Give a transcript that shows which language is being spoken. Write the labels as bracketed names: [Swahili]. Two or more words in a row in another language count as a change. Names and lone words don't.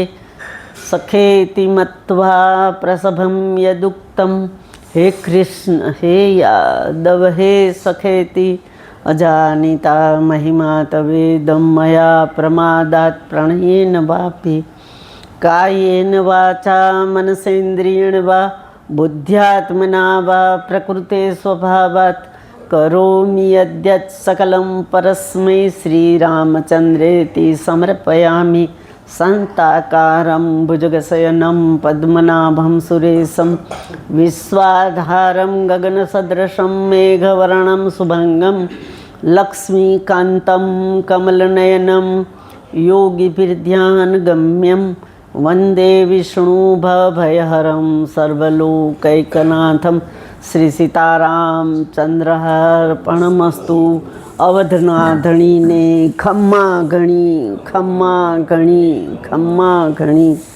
[Sanskrit] सखेति मत्वा प्रसभं यदुक्तं हे कृष्ण हे यादव हे सखेति अजानिता महिमा तवेदं मया प्रमादात् प्रणयेन वापि कायेन वाचा मनसेन्द्रियेण वा बुद्ध्यात्मना वा प्रकृते स्वभावात् करोमि यद्यत् सकलं परस्मै श्रीरामचन्द्रेति समर्पयामि। शान्ताकारं भुजगशयनं पद्मनाभं सुरेशं विश्वाधारं गगनसदृशं मेघवर्णं शुभङ्गं લક્ષ્મીકાંતમ કમલનયનમ યોગીભિર્ધ્યાનગમ્યમ વંદે વિષ્ણુભયહરમ સર્વલોકૈકનાથમ શ્રી સીતારામચંદ્રાર્પણમસ્તુ. [Gujarati] અવધના ધણીને ખમ્મા ઘણી, ખમ્મા ઘણી, ખમ્મા ઘણી.